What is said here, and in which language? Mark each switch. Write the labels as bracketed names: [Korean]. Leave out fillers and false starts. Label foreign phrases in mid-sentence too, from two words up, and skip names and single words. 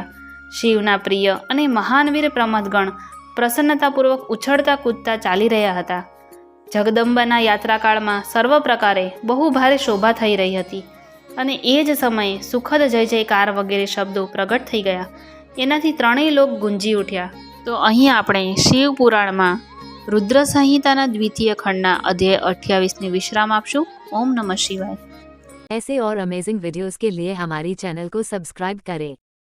[Gujarati] શિવના પ્રિય અને મહાનવીર પ્રમથગણ પ્રસન્નતાપૂર્વક ઉછળતા કૂદતા ચાલી રહ્યા હતા. જગદંબાના યાત્રાકાળમાં સર્વ પ્રકારે બહુ ભારે શોભા થઈ રહી હતી અને એ જ સમયે સુખદ જય જયકાર વગેરે શબ્દો પ્રગટ થઈ ગયા. એનાથી ત્રણેય લોક ગુંજી ઉઠ્યા. તો અહીં આપણે શિવ પુરાણમાં રુદ્ર સંહિતા દ્વિતીય ખંડના અધ્યાય 28 વિશ્રામ આપશુ। [Sanskrit] ओम नमः शिवाय। [Hindi] ऐसे और [English] amazing videos [Hindi] के लिए हमारी चैनल को सब्सक्राइब करें।